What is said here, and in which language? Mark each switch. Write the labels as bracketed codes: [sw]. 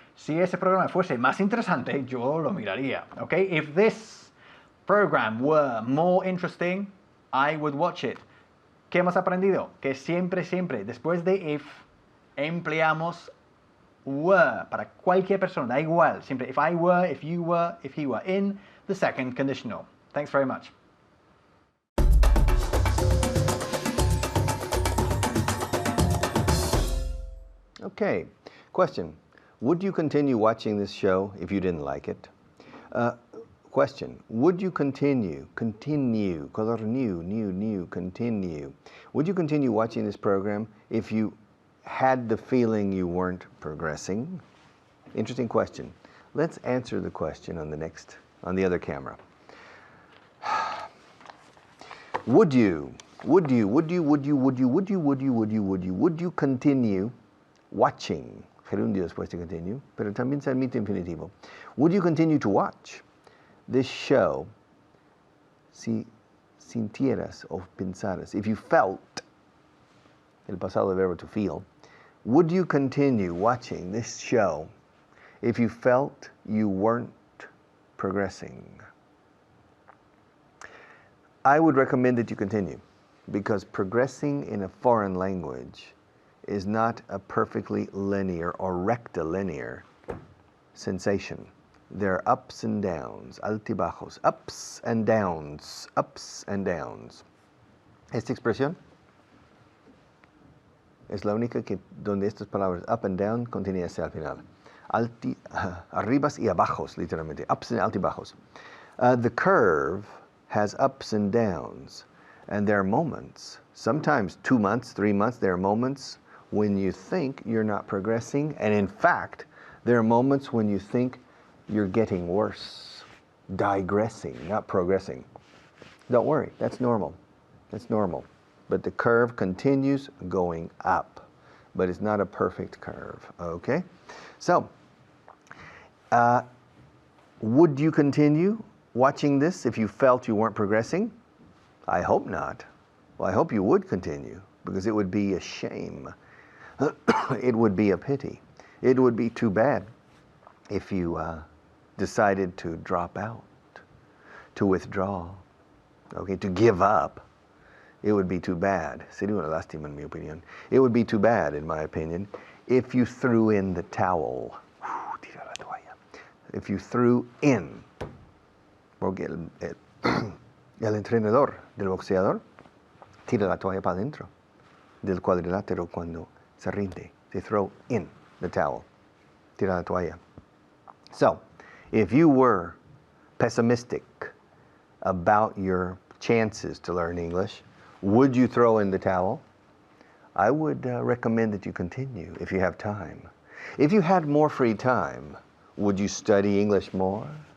[es] Si ese programa fuese más interesante, yo lo miraría. [en] Okay? If this program were more interesting, I would watch it. [es] ¿Qué hemos aprendido? Que siempre, después de if, empleamos were para cualquier persona, da igual. [en] Siempre if I were, if you were, if he were in the second conditional. Thanks very much. Okay, question. Would you continue watching this show if you didn't like it? Question. Would you continue, color new, continue. Would you continue watching this program if you had the feeling you weren't progressing? Interesting question. Let's answer the question on the other camera. Would you continue watching? [es] Gerundio después de continue, pero también se admite infinitivo. [en] Would you continue to watch this show [es] si sintieras o pensaras, [en] if you felt, [es] el pasado del verbo [en] to feel, Would you continue watching this show if you felt you weren't progressing? I would recommend that you continue, because progressing in a foreign language is not a perfectly linear or rectilinear sensation. There are ups and downs, altibajos, ups and downs, ups and downs. [es] Esta expresión es la única que donde estas palabras up and down contiene ese al final. Arribas y abajos, literalmente, ups and altibajos. [en] The curve has ups and downs, and there are moments, sometimes 2 months, 3 months, there are moments when you think you're not progressing, and in fact, there are moments when you think you're getting worse, digressing, not progressing. Don't worry, that's normal. That's normal. But the curve continues going up, but it's not a perfect curve, okay? So, would you continue watching this if you felt you weren't progressing? I hope not. Well, I hope you would continue, because it would be a shame. It would be a pity. It would be too bad if you decided to drop out, to withdraw, okay, to give up. It would be too bad. [es] Sería una lástima, en mi opinión. [en] It would be too bad, in my opinion, if you threw in the towel. [es] Tira la toalla. [en] If you threw in. [es] Porque el entrenador del boxeador tira la toalla para adentro del cuadrilátero cuando se rinde. [en] They throw in the towel. [es] Tira la toalla. [en] So, if you were pessimistic about your chances to learn English, would you throw in the towel? I would recommend that you continue if you have time. If you had more free time, would you study English more?